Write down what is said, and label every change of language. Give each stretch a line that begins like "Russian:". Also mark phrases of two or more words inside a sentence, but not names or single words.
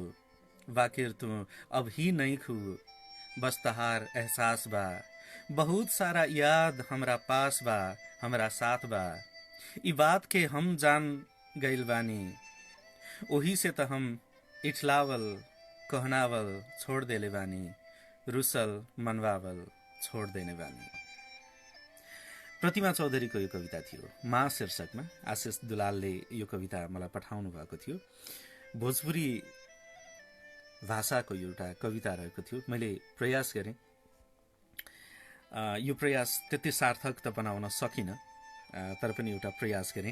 Bhojpuri: वाकिर तू अब ही नहीं खू, बस तहार एहसास बा, बहुत सारा याद हमरा पास बा, हमरा साथ बा। ई बात के हम जान गइल बानी, ओही से त हम इठलावल कहनावल छोड़ देले बानी, रुसल मनवावल छोड़ देने बानी।
Nepali: प्रतिमा चौधरीको यो कविता थियो। मा शीर्षकमा आशिष दुलालले यो कविता मलाई पठाउनु भएको थियो। भोजपुरी भाषाको एउटा कविता रहेको थियो। मैले प्रयास गरेँ, यो प्रयास त्यति सार्थक त बनाउन सकिनँ, तर पनि एउटा प्रयास गरेँ।